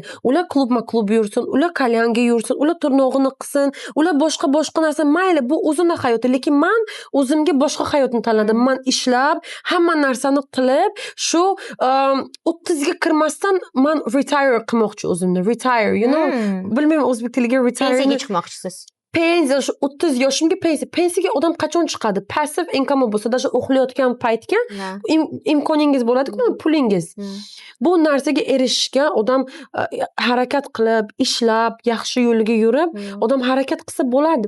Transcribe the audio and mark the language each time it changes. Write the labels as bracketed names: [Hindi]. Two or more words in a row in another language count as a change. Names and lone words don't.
[Uzbek] Ular klub yursin, ular kalyanga yursin, ular tirnog'ini qilsin, ular boshqa narsa, mayli, bu o'zini hayoti. Lekin men o'zimga boshqa hayotni tanladim. Men ishlab, hamma narsani qilib, shu 30 ga kirmasdan men retire qilmoqchi o'zimni. [English] Retire, you know? [Uzbek] Bilmayman o'zbek tiliga retire. Pensiyaga chiqmoqchisiz. Pensiya, 30 yoshimga pensiyaga odam qachon chiqadi? [English] Passive income [Uzbek] bo'lsa, даже uxlayotgan paytga imkoningiz bo'ladi-ku, pulingiz. Bu narsaga erishishga odam harakat qilib, ishlab, yaxshi yo'liga yurib, odam harakat qilsa bo'ladi.